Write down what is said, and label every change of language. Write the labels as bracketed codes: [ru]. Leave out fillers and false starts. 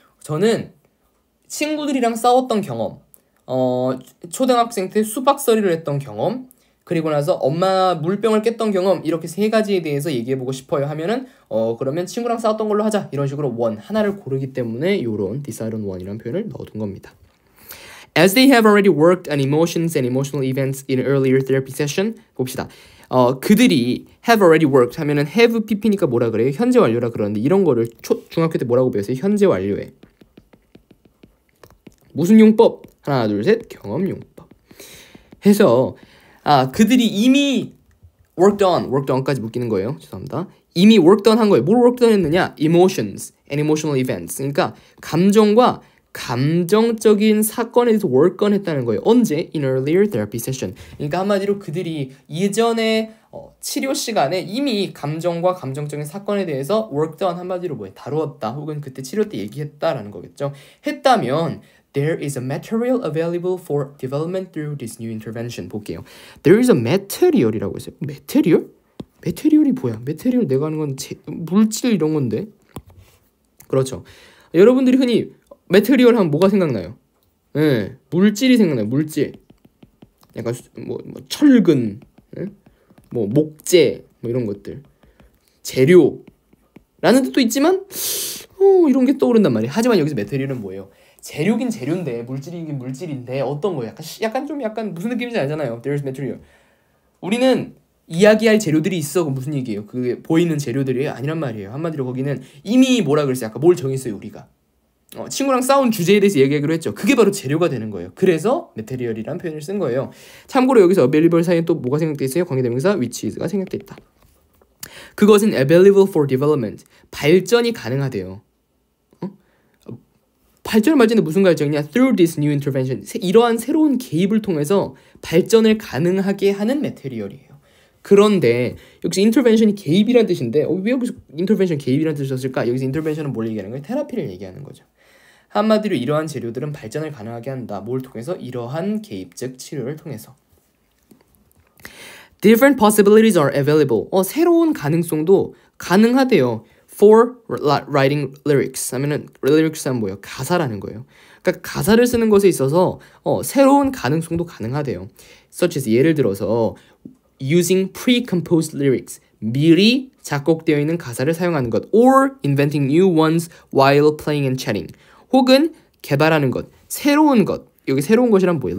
[ko] 저는 친구들이랑 싸웠던 경험, 초등학생 때 수박서리를 했던 경험, 그리고 나서 엄마 물병을 깼던 경험, 이렇게 세 가지에 대해서 얘기해보고 싶어요 하면은 그러면 친구랑 싸웠던 걸로 하자, 이런 식으로 하나를 고르기 때문에 요런 [en] decide on one [ko] 이라는 표현을 넣어둔 겁니다. [en] As they have already worked on emotions and emotional events in earlier therapy session, [ko] 봅시다. 그들이 [en] have already worked [ko] 하면은 have pp니까 뭐라 그래요? 현재 완료라 그러는데 이런 거를 중학교 때 뭐라고 배웠어요? 현재 완료에 무슨 용법? 하나 둘 셋 경험 용법 해서 그들이 이미 [en] worked on [ko] 까지 묶이는 거예요. 죄송합니다. 이미 work done 한 거예요. 뭘 work done 했느냐? [en] emotions and emotional events. [ko] 그러니까 감정과 감정적인 사건에 대해서 work on 했다는 거예요. 언제? [en] In earlier therapy session. [ko] 그러니까 한마디로 그들이 예전에 치료 시간에 이미 감정과 감정적인 사건에 대해서 work done 한마디로 뭐예요? 다루었다. 혹은 그때 치료 때 얘기했다라는 거겠죠. 했다면 [en] There is a material available for development through this new intervention. [ko] 볼게요. [en] There is a material [ko] 이라고 했어요. material? material이 뭐야? material 내가 하는 건 물질 이런 건데. 그렇죠. 여러분들이 흔히 material 하면 뭐가 생각나요? 네, 물질이 생각나요. 물질. 약간 뭐 철근, 네? 뭐 목재, 뭐 이런 것들. 재료라는 뜻도 있지만 이런 게 떠오른단 말이에요. 하지만 여기서 material은 뭐예요? 재료긴 재료인데 물질이긴 물질인데 어떤 거예요? 약간 무슨 느낌인지 알잖아요. [en] There's material. [ko] 우리는 이야기할 재료들이 있어. 무슨 얘기예요? 그게 보이는 재료들이 아니란 말이에요. 한마디로 거기는 이미 뭐라 그랬어요? 아까 뭘 정했어요 우리가? 친구랑 싸운 주제에 대해서 얘기하기로 했죠. 그게 바로 재료가 되는 거예요. 그래서 material이라는 표현을 쓴 거예요. 참고로 여기서 available 사이에 또 뭐가 생략돼 있어요? 관계대명사 which is가 생략돼 있다. 그것은 [en] available for development. [ko] 발전이 가능하대요. 발전을 말하는데 무슨 발전이냐? [en] Through this new intervention. [ko] 이러한 새로운 개입을 통해서 발전을 가능하게 하는 메테리얼이에요. 그런데 여기서 intervention이 개입이라는 뜻인데 왜 여기서 intervention 개입이라는 뜻을 썼을까? 여기서 intervention은 뭘 얘기하는 거예요? 테라피를 얘기하는 거죠. 한마디로 이러한 재료들은 발전을 가능하게 한다. 뭘 통해서? 이러한 개입, 즉 치료를 통해서. [en] Different possibilities are available. [ko] 새로운 가능성도 가능하대요. [en] For writing lyrics [ko] 하면은 lyrics는 뭐예요? 가사라는 거예요. 그러니까 가사를 쓰는 것에 있어서 새로운 가능성도 가능하대요. [en] Such as [ko] 예를 들어서 [en] using pre-composed lyrics [ko] 미리 작곡되어 있는 가사를 사용하는 것 [en] or inventing new ones while playing and chatting [ko] 혹은 개발하는 것, 새로운 것 여기 새로운 것이란 뭐예요?